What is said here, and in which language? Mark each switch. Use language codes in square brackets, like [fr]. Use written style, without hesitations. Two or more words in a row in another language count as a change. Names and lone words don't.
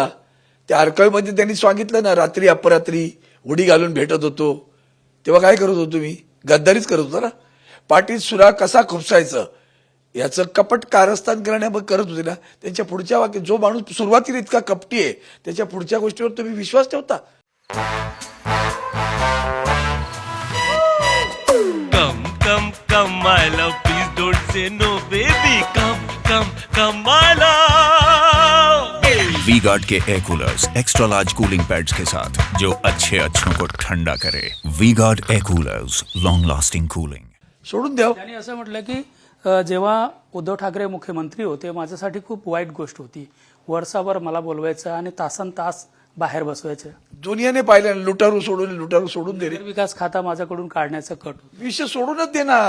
[mr] त्या आर्काईव्ह मध्ये त्यांनी सांगितलं ना, रात्री अपरात्री उडी घालून भेटत होतो. तेव्हा काय करत होतो तुम्ही? गद्दारीच करत होता ना. पाठीत सुरा कसा खुपसायचं याचं कपट कारस्थान करत होते ना. त्यांच्या पुढच्या वाक्य जो माणूस सुरुवातीला इतका कपटी आहे त्याच्या पुढच्या गोष्टीवर तुम्ही विश्वास ठेवता? [en] Come, my love, please don't say no, baby. Come, my love. [hi] वी-गार्ड के [en] air coolers extra large cooling pads [hi] के साथ जो अच्छों को ठंडा करे. [en] V-Guard air coolers, long lasting cooling. [mr] सोडून द्या. त्यांनी असं म्हटलं की जेव्हा उद्धव ठाकरे मुख्यमंत्री होते माझ्यासाठी खूप वाईट गोष्ट होती. वर्षाभर मला बोलवायचं आणि तासन तास बाहेर बसवायचं. दुनियाने पाहिलं, लुटारू सोडून दे रे. विकास खाता माझ्याकडून काढण्याचं कट होतं. विषय सोडूनच दे ना.